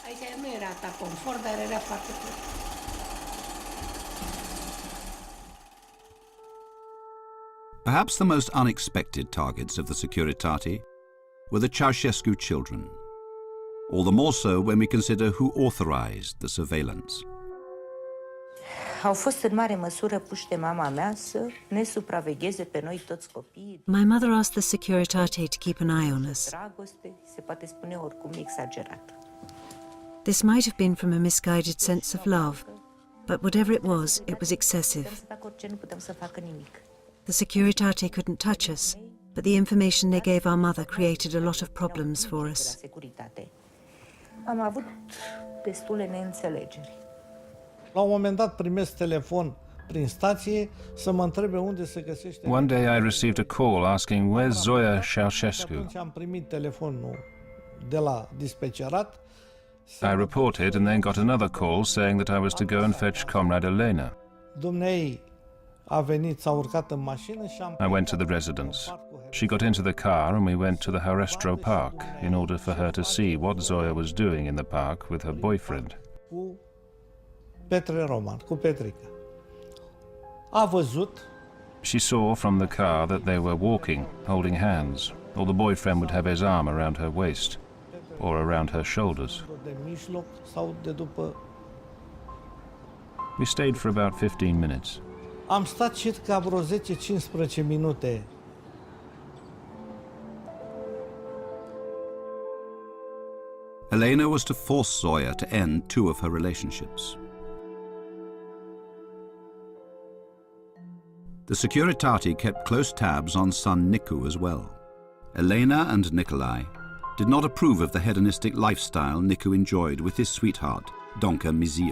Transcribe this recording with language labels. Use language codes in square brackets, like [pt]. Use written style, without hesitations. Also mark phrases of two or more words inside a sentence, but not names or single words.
[en] Perhaps the most unexpected targets of the Securitate were the Ceausescu children, all the more so when we consider who authorized the surveillance. [ro] Au fost în mare măsură puși de mama mea să ne supravegheze pe noi toți copiii. [en] My mother asked the Securitate to keep an eye on us. [ro] Dragoste, se poate spune oricum exagerat. [en] This might have been from a misguided sense of love, but whatever it was excessive. [ro] Nu putem să facă nimic. [en] The Securitate couldn't touch us, but the information they gave our mother created a lot of problems for us. [ro] Am avut destule neînțelegeri. La un moment dat primesc telefon prin stație să mă întrebe unde se găsește. [en] One day I received a call asking where's Zoya Ceausescu. [ro] Atunci am primit telefonul de la dispecerat. [en] I reported and then got another call saying that I was to go and fetch Comrade Elena. [ro] Dumnezeu a venit, s-a urcat în mașină și am... [en] I went to the residence. She got into the car and we went to the Harestro Park in order for her to see what Zoya was doing in the park with her boyfriend. [ro] Cu Petre Roman, cu Petrica. A văzut... [en] She saw from the car that they were walking, holding hands, or the boyfriend would have his arm around her waist or around her shoulders. [ro] De mijloc sau de după... [en] We stayed for about 15 minutes. [ro] Am stat circa vreo 10-15 minute. [en] Elena was to force Zoya to end two of her relationships. The Securitate kept close tabs on son Nicu as well. Elena and Nicolae did not approve of the hedonistic lifestyle Nicu enjoyed with his sweetheart, Donca Mizil.